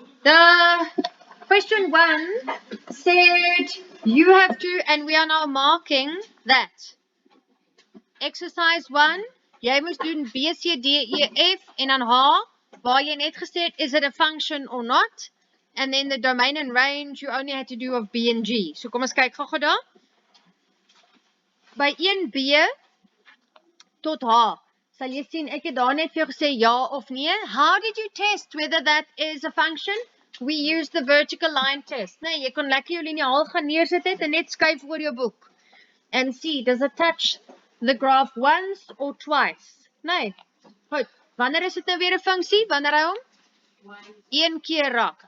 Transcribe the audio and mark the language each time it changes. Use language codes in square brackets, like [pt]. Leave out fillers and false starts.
[en] The question 1 said you have to, and we are now marking that. [af] Exercise 1, jy moes doen B, C, D, E, F en dan H, waar jy net gesê het, [en] is it a function or not? And then the domain and range, you only had to do of B and G. [af] So kom ons kyk gou daar. By 1B tot H, sal jy sien, ek het daar net vir jou gesê ja of nee. [en] How did you test whether that is a function? We used the vertical line test. [af] Nee, jy kon lekker jou liniaal gaan neersit het en net skuif oor jou boek. [en] And see, does it touch the graph once or twice? [af] Nee. Goed. Wanneer is dit nou weer 'n funksie? Wanneer hy hom? Een keer raak.